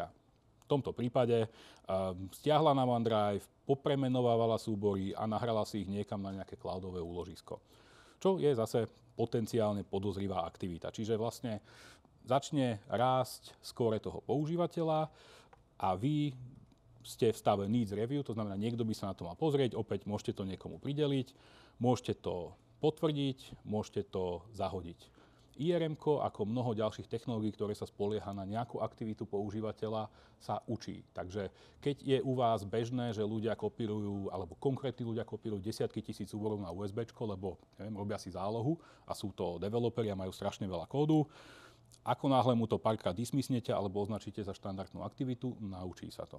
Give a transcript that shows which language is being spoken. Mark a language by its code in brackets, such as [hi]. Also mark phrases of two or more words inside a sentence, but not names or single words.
[sk] V tomto prípade stiahla na OneDrive, popremenovávala súbory a nahrala si ich niekam na nejaké cloudové úložisko. Čo je zase potenciálne podozrivá aktivita. Čiže vlastne začne rásť skóre toho používateľa a vy ste v stave [en] needs review, [sk] to znamená, niekto by sa na to mal pozrieť, opäť môžete to niekomu prideliť, môžete to potvrdiť, môžete to zahodiť. IRM-ko, ako mnoho ďalších technológií, ktoré sa spolieha na nejakú aktivitu používateľa, sa učí. Takže keď je u vás bežné, že ľudia kopírujú, alebo konkrétni ľudia kopírujú desiatky tisíc súborov na USBčko, lebo robia si zálohu a sú to developeri a majú strašne veľa kódu, ako náhle mu to párkrát dismisnete alebo označíte za štandardnú aktivitu, naučí sa to.